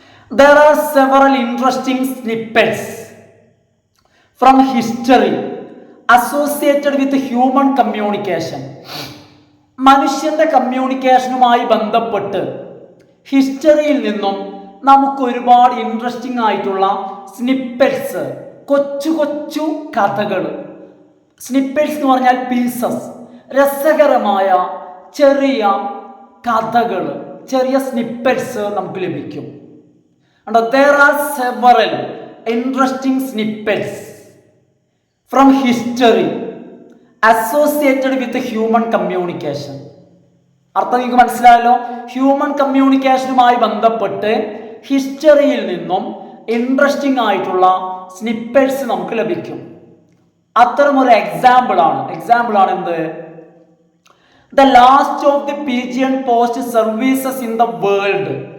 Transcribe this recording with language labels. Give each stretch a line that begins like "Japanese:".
English: There are several interesting snippets from history associated with human communication.
Malayalam: മനുഷ്യന്റെ കമ്മ്യൂണിക്കേഷനുമായി ബന്ധപ്പെട്ട് ഹിസ്റ്ററിയിൽ നിന്നും നമുക്ക് ഒരുപാട് ഇൻട്രസ്റ്റിംഗ് ആയിട്ടുള്ള സ്നിപ്പെറ്റ്സ്, കൊച്ചു കൊച്ചു കഥകൾ. സ്നിപ്പെറ്റ്സ് എന്ന് പറഞ്ഞാൽ പീസസ്, രസകരമായ ചെറിയ കഥകൾ, ചെറിയ സ്നിപ്പെറ്റ്സ് നമുക്ക് ലഭിക്കും.
English: There are several interesting snippets from history associated with human communication.
Malayalam: അർത്ഥം നിങ്ങൾക്ക് മനസ്സിലായല്ലോ. ഹ്യൂമൻ കമ്മ്യൂണിക്കേഷനുമായി ബന്ധപ്പെട്ട് ഹിസ്റ്ററിയിൽ നിന്നും ഇൻട്രസ്റ്റിംഗ് ആയിട്ടുള്ള സ്നിപ്പെറ്റ്സ് നമുക്ക് ലഭിക്കും. അത്തരം ഒരു എക്സാമ്പിൾ ആണ് എന്ത്?
English: The last of the pigeon post services in the world.